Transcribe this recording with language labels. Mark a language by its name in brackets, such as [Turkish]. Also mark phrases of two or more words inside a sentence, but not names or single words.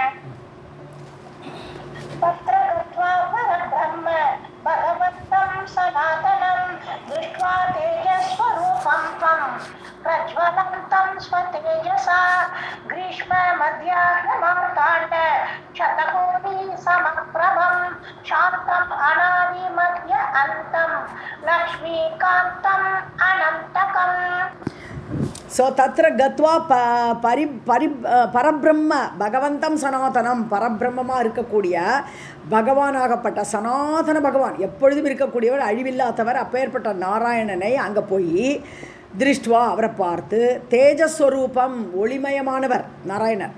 [Sanskrit] तत्र गत्वा परब्रह्म भगवन्तं सनातनं दृष्ट्वा तेजस्वरूपं तं प्रज्वलन्तं स्वतेजसा ग्रीष्ममध्याह्नमार्ताण्ड शतकोटि समप्रभं शान्तम् अनादिमध्य अन्तं लक्ष्मीकान्तम् अनन्तकम्. [Tamil] ஸோ [Sanskrit] तत्र गत्वा परब्रह्म भगवन्तं सनातनं, [Tamil] பரபிரம்மமாக இருக்கக்கூடிய பகவானாகப்பட்ட சனாதன பகவான், எப்பொழுதும் இருக்கக்கூடியவர், அழிவில்லாதவர், அப்பேற்பட்ட நாராயணனை அங்கே போய் திருஷ்டுவா, அவரை பார்த்து, தேஜஸ்வரூபம், ஒளிமயமானவர் நாராயணர்.